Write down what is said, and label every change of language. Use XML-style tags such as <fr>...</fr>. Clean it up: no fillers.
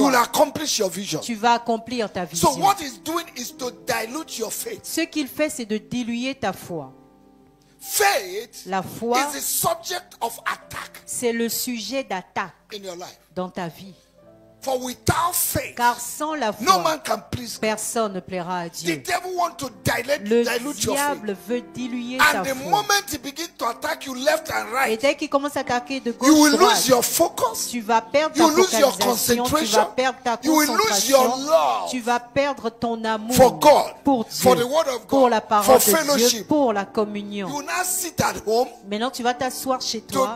<en>you will accomplish your vision.</en> <fr>Tu vas accomplir ta vision.</fr> <en>So what he's doing is to dilute your faith.</en> <fr>Ce qu'il fait, c'est de diluer ta foi.</fr> <en>Faith</en> <fr>la foi</fr> <en>is the subject of attack.</en> <fr>C'est le sujet d'attaque</fr> <en>in your life.</en> <fr>Dans ta vie.</fr> <en>For without faith,</en> <fr>car sans la foi,</fr> <en>no man can please God.</en> <fr>Personne ne plaira à Dieu.</fr> <en>The devil want to dilute</en> <fr>le diable veut diluer ta foi.</fr> <en>And the moment he begins to attack you left and right,</en> <fr>et dès qu'il commence à attaquer de gauche</fr> <en>you will</en> <fr>droite,</fr> <en>lose your focus.</en> <fr>Tu vas perdre ta focalisation, tu vas perdre ta concentration, tu vas perdre ton amour</fr> <en>for God,</en> <fr>pour Dieu,</fr> <en>for the word of God,</en> <fr>pour la parole</fr> <en>for</en> <fr>de Dieu, pour la communion.</fr> <en>You now sit at home.</en> <fr>Maintenant, tu vas t'asseoir chez toi.</fr>